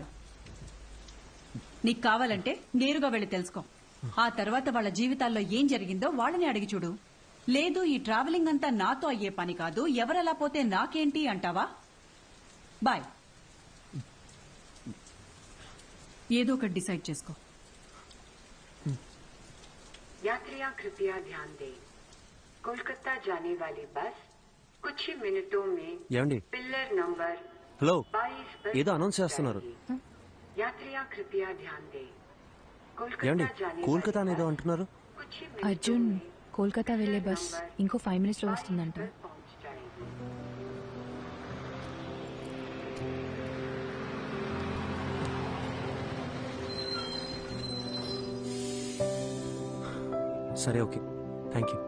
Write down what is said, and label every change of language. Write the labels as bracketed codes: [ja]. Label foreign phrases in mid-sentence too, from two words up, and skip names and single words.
[te] నీకు కావాలంటే నేరుగా వెళ్ళి తెలుసుకో. ఆ తర్వాత వాళ్ళ జీవితాల్లో ఏం జరిగిందో వాళ్ళని అడిగి చూడు. లేదు ఈ ట్రావెలింగ్ అంతా నాతో అయ్యే పని కాదు, ఎవరెలా పోతే నాకేంటి అంటావా? బాయ్. ఏదో ఒకటి డిసైడ్ చేసుకో. [hi] यात्रियां कृपया ध्यान दें, कोलकाता जाने वाली बस कुछ ही मिनटों में [te] ఏమండి? [hi] पिलर नंबर [te] హలో, [hi] 22 पर [te] ఏదో అనౌన్స్ చేస్తున్నారు. [hi] यात्रियां कृपया ध्यान दें, [te] ఏమండి? [hi] कोलकाता जाने [te] కోల్కతా అనేదో అంటున్నారు. అర్జున్, కోల్కతా వెళ్లే బస్ ఇంకో 5 minutes లో వస్తుందంట. సరే ఓకే, [en] thank you.